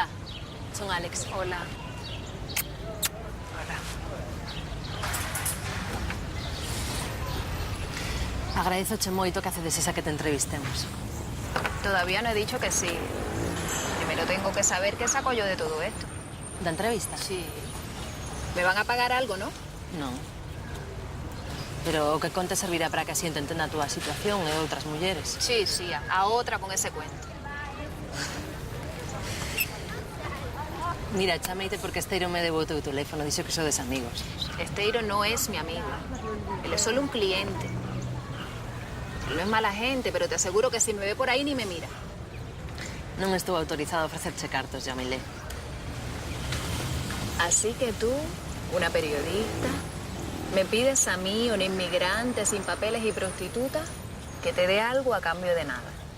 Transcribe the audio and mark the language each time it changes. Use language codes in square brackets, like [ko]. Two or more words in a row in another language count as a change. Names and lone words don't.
[gl] Son Alex. Hola. Agradezoche moito que acedes esa que te entrevistemos. [es] Todavía no he dicho que sí. Primero tengo que saber qué saco yo de todo esto. ¿De entrevista? Sí. ¿Me van a pagar algo, no? No. [gl] Pero o que conte servirá para que a xente entenda a túa situación e outras mulleres. [es] Sí, a outra con ese cuento. [gl] Mira, chameite porque Esteiro me debo o teu teléfono, dixo que sodes amigos. [es] Esteiro no es mi amigo. Él es solo un cliente. No es mala gente, pero te aseguro que si me ve por ahí ni me mira. [gl] Non estou autorizado a ofrecerche cartos, Yamile. [es] Así que tú, una periodista, me pides a mí, una inmigrante sin papeles y prostituta, que te dé algo a cambio de nada.